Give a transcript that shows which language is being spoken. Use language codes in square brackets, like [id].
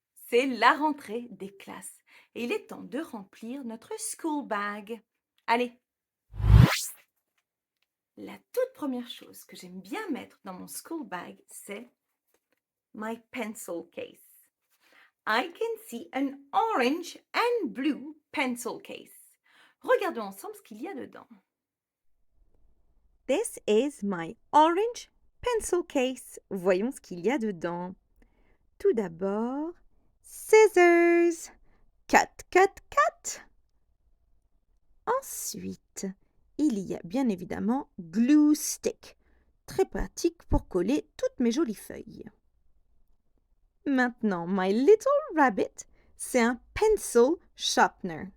[fr] C'est la rentrée des classes et il est temps de remplir notre [en] school bag. [fr] Allez! La toute première chose que j'aime bien mettre dans mon [en] school bag, [fr] c'est [en] my pencil case. I can see an orange and blue pencil case. [fr] Regardons ensemble ce qu'il y a dedans. [en] This is my orange pencil case. [fr] Voyons ce qu'il y a dedans. Tout d'abord, [en] scissors. Cut, cut, cut. [fr] Ensuite, il y a bien évidemment [en] glue stick. [fr] Très pratique pour coller toutes mes jolies feuilles. Maintenant, [en] my little rabbit, [fr] c'est un [en] pencil sharpener.